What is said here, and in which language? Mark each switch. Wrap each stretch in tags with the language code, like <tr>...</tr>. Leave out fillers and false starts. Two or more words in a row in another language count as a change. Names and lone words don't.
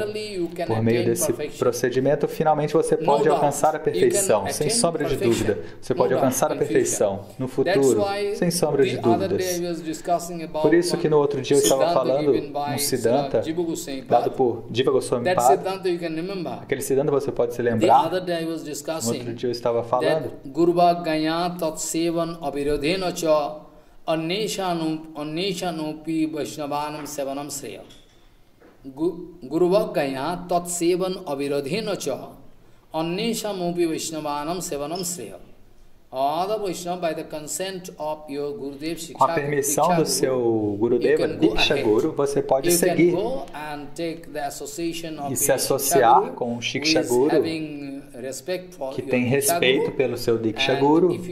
<pt>Por meio desse procedimento, finalmente você pode alcançar a perfeição, sem sombra de dúvida. Você pode alcançar a perfeição no futuro, sem sombra de dúvidas. Por isso que no outro dia eu estava falando um Siddhanta dado por Jiva Goswami Pada. Aquele Siddhanta você pode se lembrar. No outro dia eu estava falando.</pt> <sa>गुर्वाज्ञया तत्सेवन अविरोधेन च अन्येषाम् अपि वैष्णवानाम् सेवनम् श्रेयः. गुर्वाज्ञया तत्सेवन अविरोधेन च अन्येषाम् अपि वैष्णवानाम् सेवनम् श्रेयः.</sa> <pt>Com a permissão do seu Gurudeva, Diksha Guru, você pode seguir e se associar com o Shiksha Guru, que tem respeito pelo seu Diksha Guru.</pt>